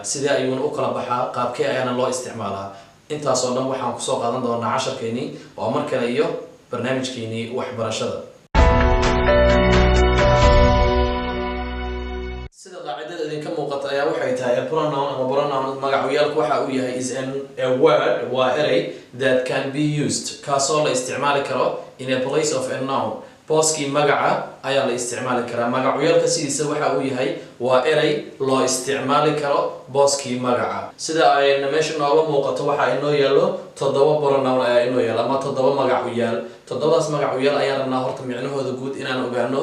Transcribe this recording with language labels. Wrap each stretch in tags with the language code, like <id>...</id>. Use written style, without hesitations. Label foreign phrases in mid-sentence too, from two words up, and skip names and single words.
<so>Sidee ayuuna u kala baxaa? Qaabkee ayaana loo isticmaalaa? Intaas oo dhan waxaan ku soo qaadan doonaa casharkeeni oo mar kale iyo barnaamijkeeni waxbarashada. sida qaacidada idinka muuqata ayaa waxay tahay pronoun ama pronoun magacyaalku waxa uu yahay</so> <en>is a word</en> <so>waa eray</so> <en>that can be used</en> <so>kaasoo la isticmaali karo</so> <en>in a place of a noun.</en> <so>Booskii magaca ayaa la isticmaali karaa. Magacyaalka sidiisa waxa uu yahay waa eray loo isticmaali karo booskii magaca. Sida ay meesha nooga muuqato waxa inoo yaalo 7 pronoun ayaa inoo yaala ama 7 magacuyaal. 7daas magacuyaal ayaan rabnaa horta micnahooda guud inaan ogaano.</so>